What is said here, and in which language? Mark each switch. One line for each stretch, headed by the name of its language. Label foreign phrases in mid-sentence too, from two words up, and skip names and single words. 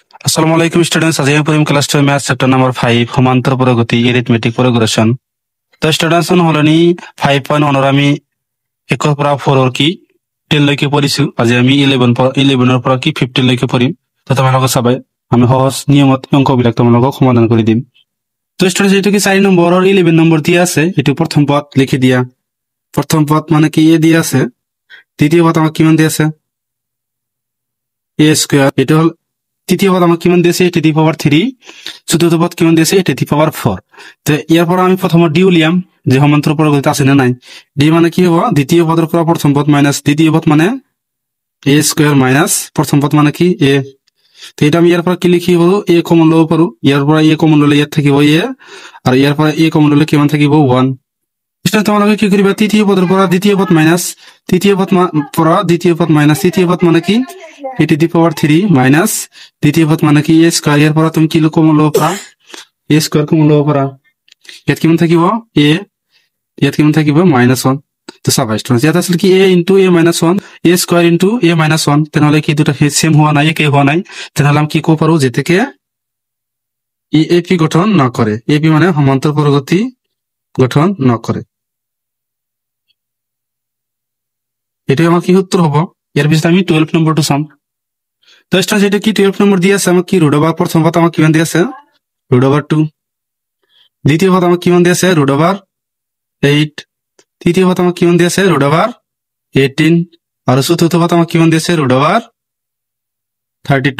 Arabic: السلام عليكم
Assamese: স্টুডেন্টস, আজ আমি পড়িম
English: class 2 math chapter number 5
Assamese: সমান্তর প্রগতি
English: arithmetic progression.
Assamese: তো স্টুডেন্টস হলনি 5.1 ৰ আমি 1 পৰা 4 কি 10 লৈকে পঢ়িছো। আজি আমি 11 পৰা কি 15 লৈকে পঢ়িম। তো তোমালোকে চাবাই আমি সহজ নিয়মত অংকবিলাক তোমালোকক সমাধান কৰি দিম। তো স্টুডেন্টস এইটো কি 4 নম্বৰৰ 11 নম্বৰ দিয়া আছে, এটো প্ৰথম পদ লিখি দিয়া। প্ৰথম পদ মানে কি এ দিয়া আছে, দ্বিতীয় পদ আমাক কিমান দিয়া আছে
English: a square,
Assamese: এটা হল তৃতীয় পদ আমাক কিমান দিয়েছে
English: a to the power 3,
Assamese: চতুর্থ পদ কিমান দিয়েছে
English: a to the power 4.
Assamese: তো ইয়ার পর আমি প্রথম ডি উলিয়াম যে সমান্তর প্রগতি আছে না নাই, ডি মানে কি হবো দ্বিতীয় পদের পর প্রথম পদ মাইনাস দ্বিতীয় পদ মানে
English: a square minus
Assamese: প্রথম পদ মানে কি a। তো এটা আমি ইয়ার পর কি লিখি হবো a কমন লব পারো, ইয়ার পর a কমন ললে ইয়ার থাকিব a, আর ইয়ার পর a কমন ললে কিমান থাকিব 1। তোমালোকে কি করিবা তৃতীয় পদের পর দ্বিতীয় পদ মাইনাস তৃতীয় পদ পর দ্বিতীয় পদ মাইনাস তৃতীয় পদ মানে কি
English: a to the power 3 minus
Assamese: দ্বিতীয় পদ মানে কি
English: a square,
Assamese: এর পর তুমি কি কমন লব পারা
English: a square
Assamese: কমন লব পারা, ইয়াত কিমান থাকিব a, ইয়াত কিমান থাকিব -1। তো চাবা স্টুডেন্টস ইয়াত আছিল কি
English: a into a minus 1, a square into a minus 1,
Assamese: তেনেহলে কি দুটা সেম হওয়া নাই, একে হওয়া নাই। তেনেহলে আমি কি কব পারো যে থেকে এপি গঠন না করে, এপি মানে সমান্তর প্রগতি গঠন না করে। এটাই আমার কি উত্তর হবো। এর পিছনে আমি 12 নম্বরটা চাম। তো স্টুডেন্টস এটা কি 12 নম্বর দিয়ে আছে আমাকে কি
English: root over,
Assamese: প্রথম পদ আমাকে কিমান দিয়ে আছে
English: root over 2,
Assamese: দ্বিতীয় পদ আমাকে কিমান দিয়ে আছে
English: root over 8,
Assamese: তৃতীয় পদ আমাকে কিমান দিয়ে আছে
English: root over 18,
Assamese: আর চতুর্থ পদ আমাকে কিমান দিয়েছে
English: root over 32.